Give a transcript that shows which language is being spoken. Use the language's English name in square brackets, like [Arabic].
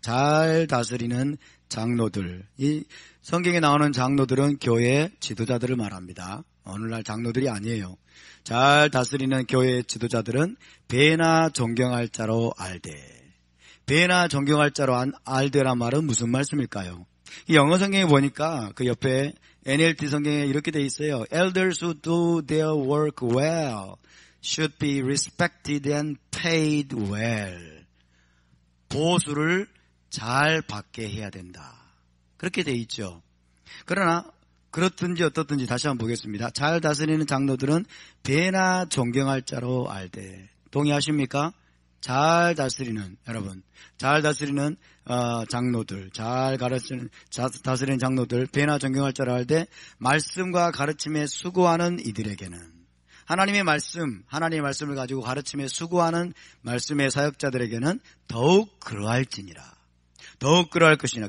[Korean] 잘 다스리는 장로들. 이 성경에 나오는 장로들은 교회 지도자들을 말합니다. 오늘날 장로들이 아니에요. 잘 다스리는 교회 지도자들은 배나 존경할 자로 알되. 배나 존경할 자로 알되란 말은 무슨 말씀일까요? 이 영어 성경에 보니까 그 옆에 NLT 성경에 이렇게 돼 있어요. [English] Elders who do their work well should be respected and paid well. [Korean] 보수를 잘 받게 해야 된다. 그렇게 돼 있죠. 그러나 그렇든지 어떻든지 다시 한번 보겠습니다. 잘 다스리는 장로들은 배나 존경할 자로 알되. 동의하십니까? 잘 다스리는, 여러분, 잘 다스리는 장로들, 잘 다스리는 장로들, 배나 존경할 자로 알되 말씀과 가르침에 수고하는 이들에게는, 하나님의 말씀을 가지고 가르침에 수고하는 말씀의 사역자들에게는 더욱 그러할지니라. 더욱 그러할 것이니라.